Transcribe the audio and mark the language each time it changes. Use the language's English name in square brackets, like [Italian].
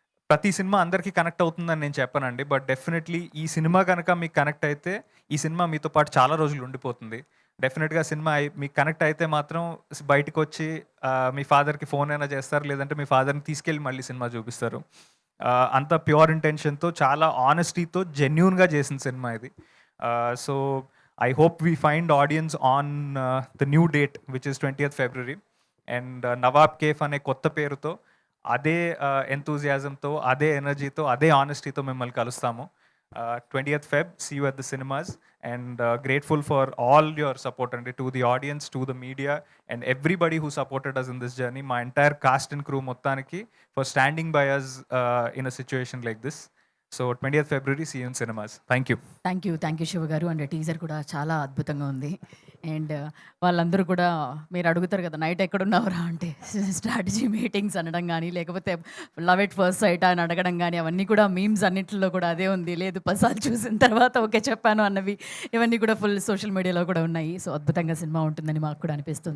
[Telugu] ప్రతి సినిమా అందరికీ కనెక్ట్ అవుతుందని నేను చెప్పనండి. బట్ డెఫినెట్లీ ఈ సినిమా కనుక మీకు కనెక్ట్ అయితే ఈ సినిమా మీతో పాటు చాలా రోజులు ఉండిపోతుంది. డెఫినెట్గా సినిమా మీకు కనెక్ట్ అయితే మాత్రం బయటకు వచ్చి మీ ఫాదర్కి ఫోన్ అయినా చేస్తారు, లేదంటే మీ ఫాదర్ని తీసుకెళ్ళి మళ్ళీ సినిమా చూపిస్తారు. అంత ప్యూర్ ఇంటెన్షన్తో, చాలా ఆనెస్టీతో, జెన్యూన్గా చేసిన సినిమా ఇది. So [English] I hope we find audience on the new date, which is 20th February. [Telugu] And Nawab cafe అనే కొత్త పేరుతో అదే ఎంతూజియాజంతో అదే ఎనర్జీతో అదే ఆనెస్టీతో మిమ్మల్ని కలుస్తాము. [English] 20th Feb, see you at the cinemas, and grateful for all your support and to the audience, to the media, and everybody who supported us in this journey. My entire cast and crew మొత్తానికి for standing by us in a situation like this. So 20th February, see you in cinemas. Thank you. [Telugu] Thank you Shiva గారు. And teaser కూడా చాలా అద్భుతంగా ఉంది. And వాళ్ళందరూ కూడా మీరు అడుగుతారు కదా నైట్ ఎక్కడున్నావురా అంటే స్ట్రాటజీ మీటింగ్స్ అనడం కానీ లేకపోతే లవ్ ఎట్ ఫస్ట్ సైట్ అని అడగడం కానీ అవన్నీ కూడా మీమ్స్ అన్నింటిలో కూడా అదే ఉంది. లేదు 10 సార్లు చూసిన తర్వాత ఓకే చెప్పాను అన్నవి ఇవన్నీ కూడా ఫుల్ సోషల్ మీడియాలో కూడా ఉన్నాయి. సో అద్భుతంగా సినిమా ఉంటుందని మాకు కూడా అనిపిస్తుంది.